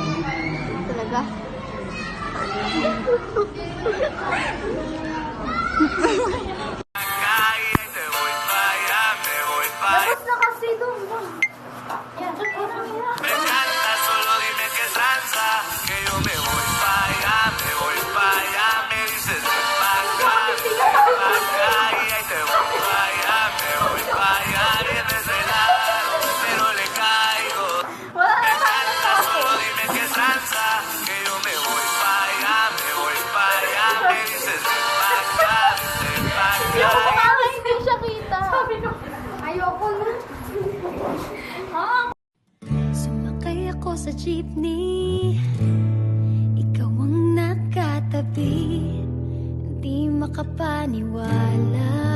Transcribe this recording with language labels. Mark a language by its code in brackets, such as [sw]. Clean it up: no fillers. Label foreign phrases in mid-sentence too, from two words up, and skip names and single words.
[tl] Talaga? Dapat na kasi doon. Yan, [es] Me encanta, solo dime que tranza, que yo me voy pa' allá, me dices ven pa' acá, y ahí te voy pa' allá, me voy pa' allá, y en ese lado, pero le caigo. Me encanta, solo dime que tranza, que yo me voy pa' allá, me dices ven pa' acá, [tl] hindi siya kita. Sabi ko, ayoko na. Sumakay ako sa jeepney, ikaw ang nakatabi, hindi makapaniwala.